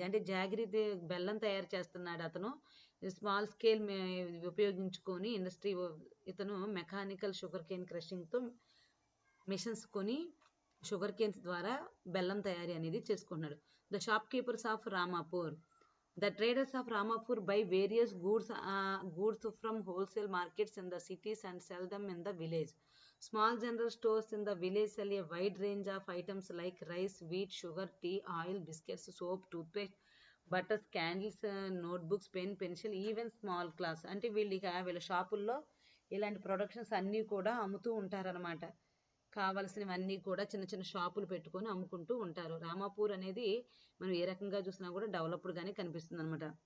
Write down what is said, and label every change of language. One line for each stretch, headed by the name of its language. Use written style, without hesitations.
Telugu: అంటే జాగరీ బెల్లం తయారు చేస్తున్నాడు అతను. స్మాల్ స్కేల్ ఉపయోగించుకొని ఇండస్ట్రీ, ఇతను మెకానికల్ షుగర్ కేన్ క్రషింగ్తో మిషన్స్ కొని షుగర్ కేన్స్ ద్వారా బెల్లం తయారీ అనేది చేసుకుంటున్నాడు.
English: The shopkeepers of Ramapur. The traders of Ramapur buy various goods from wholesale markets in the cities and sell them in the village. Small general stores in the village sell a wide range of items like rice, wheat, sugar, tea, oil, biscuits, soap, toothpaste, butters, candles, notebooks, pencil, even small class.
Telugu: అంటే వీళ్ళ షాపుల్లో ఇలాంటి productions అన్నీ కూడా అమ్ముతూ ఉంటారనమాట. కావాల్సినవన్నీ కూడా చిన్న చిన్న షాపులు పెట్టుకొని అమ్ముకుంటూ ఉంటారు. రామాపూర్ అనేది మనం ఏ రకంగా చూసినా కూడా డెవలప్డ్గానే కనిపిస్తుంది అనమాట.